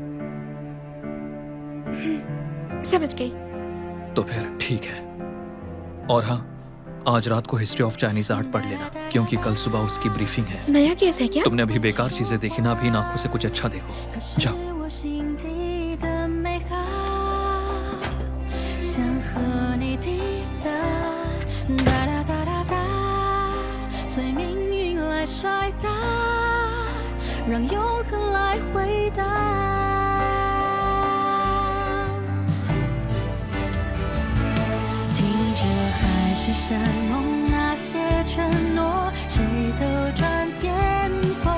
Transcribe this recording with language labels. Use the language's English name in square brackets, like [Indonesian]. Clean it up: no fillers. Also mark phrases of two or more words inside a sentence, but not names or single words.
[Hindi] समझ गई। तो फिर ठीक है। और हाँ, आज रात को [English] History of Chinese Art [Hindi] पढ़ लेना क्योंकि कल सुबह उसकी ब्रीफिंग है। नया केस है क्या? तुमने अभी बेकार चीजें देखी ना, अभी इन आंखों से कुछ अच्छा देखो। जाओ। [Chinese] 想和你抵达，哒哒哒哒哒，随命运来甩大，让永恒来回答。听着海市山盟那些承诺，谁都转变过。